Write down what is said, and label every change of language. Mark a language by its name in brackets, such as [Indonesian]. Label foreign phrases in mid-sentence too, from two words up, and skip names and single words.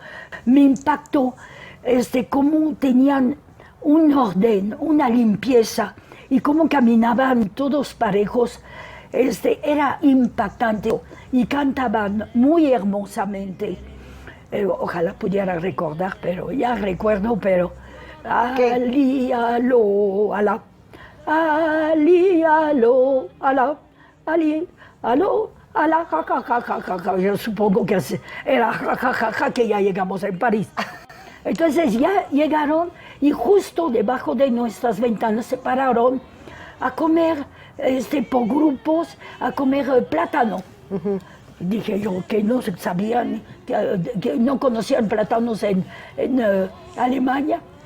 [Spanish] Me impactó cómo tenían un orden, una limpieza y cómo caminaban todos parejos. Era impactante y cantaban muy hermosamente. Ojalá pudiera recordar, pero ya recuerdo, pero... Ali, aló, alá. Ali, aló, alá. Ali, aló, alá, ja, ja, ja, ja, ja, ja. Yo supongo que era ja, ja, ja, ja, que ya llegamos en París. Entonces ya llegaron y justo debajo de nuestras ventanas se pararon a comer por grupos, a comer plátano. Dije yo que no sabían, que no conocían plátanos en Alemania.